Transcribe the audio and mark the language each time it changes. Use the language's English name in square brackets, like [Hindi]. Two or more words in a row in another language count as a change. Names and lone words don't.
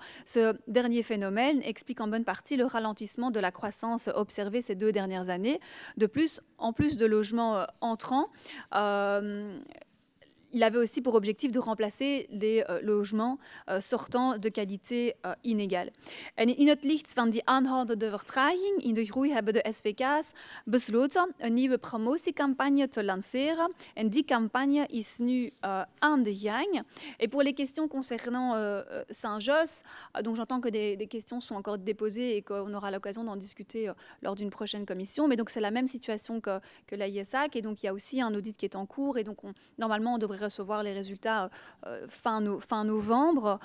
[French] Ce dernier phénomène explique en bonne partie le ralentissement de la croissance observée ces 2 dernières années. De plus, en plus de logements entrants, il avait aussi pour objectif de remplacer des logements sortant de qualité inégale. [Dutch] En in het licht van die aanhoudende vertraging in de groei hebben de SVK's besloten een nieuwe promotiecampagne te lanceren. En die campagne is nu aan de gang. [French] Et pour les questions concernant Saint-Josse, donc j'entends que des questions sont encore déposées et qu'on aura l'occasion d'en discuter lors d'une prochaine commission. Mais donc c'est la même situation que l'AISAC et donc il y a aussi un audit qui est en cours et donc normalement on devrait recevoir les résultats fin novembre.